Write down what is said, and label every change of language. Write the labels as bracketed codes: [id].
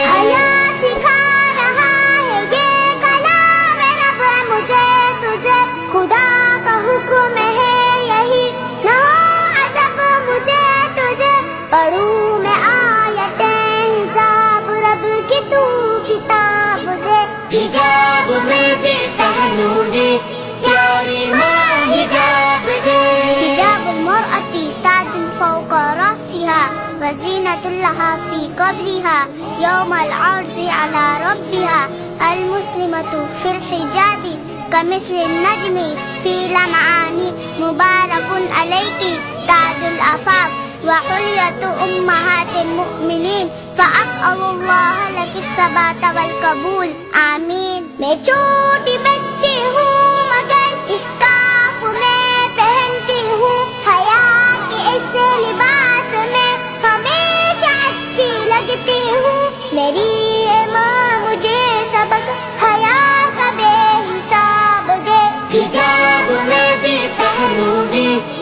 [ur] حیا سکھا رہا ہے یہ کلام رب مجھے تجھے، خدا کا حکم ہے یہی، نہ ہو عجب مجھے تجھے، پڑھوں میں آیتیں حجاب رب کی تو کتاب دے، حجاب میں بھی پہنوں گی پیاری ماں حجاب دے. [ar] حجاب المرأة تاج فوق رأسها وزینة لها في قبرها يوم العرض على ربها، المسلمة في الحجاب كمثل النجم في لمعان، مبارك عليك تاج العفاف وحلیة أمهات المؤمنين، فأسأل الله لك الثبات والقبول آمین. [ur] میں چھوٹی بچی ہوں مگر اسکارف میں پہنتی ہوں، حیا کے اس لباس میں ہمیشہ اچھی لگتی ہوں، میری ماں مجھے سبق حیا کا بے حساب دے، حجاب میں بھی پہنوں گی